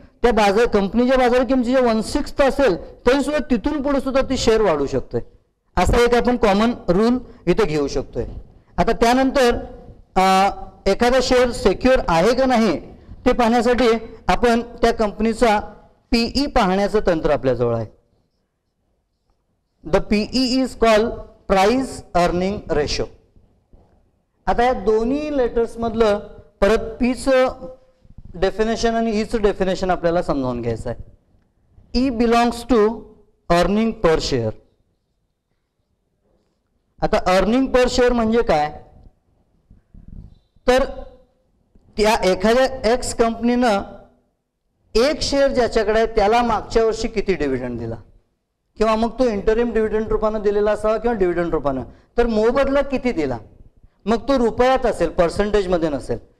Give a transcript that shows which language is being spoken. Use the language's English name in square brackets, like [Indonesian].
[Marathi] त्या कंपनीच्या बाजार किमतीच्या 1/6 असेल तरी सुद्धा तिथून पुढे सुद्धा ती शेअर वाढू शकतोय. असा एक आपण कॉमन रूल इथे घेऊ शकतोय. आता त्यानंतर एखादा शेअर सिक्युअर आहे का नाही ते पाहण्यासाठी आपण त्या कंपनीचा पीई पाहण्याचं तंत्र आपल्याजवळ आहे. [English] The PE is called price earning ratio. [Marathi] आता या दोन्ही लेटर्स मधलं परत पीच डेफिनेशन आणि ईच डेफिनेशन आपल्याला समजावून घ्यायचं आहे. [English] E belongs to earning per share. [Marathi] आता अर्निंग पर शेअर म्हणजे काय, तर त्या एखाद्या एक्स कंपनीनं एक शेअर ज्याच्याकडे आहे त्याला मागच्या वर्षी किती डिव्हिडंड दिला, किंवा मग तो इंटरिम डिव्हिडंड रूपानं दिलेला असावा किंवा डिव्हिडंड रूपानं, तर मोबदला किती दिला, मग तो रुपयात असेल, पर्सेंटेजमध्ये नसेल.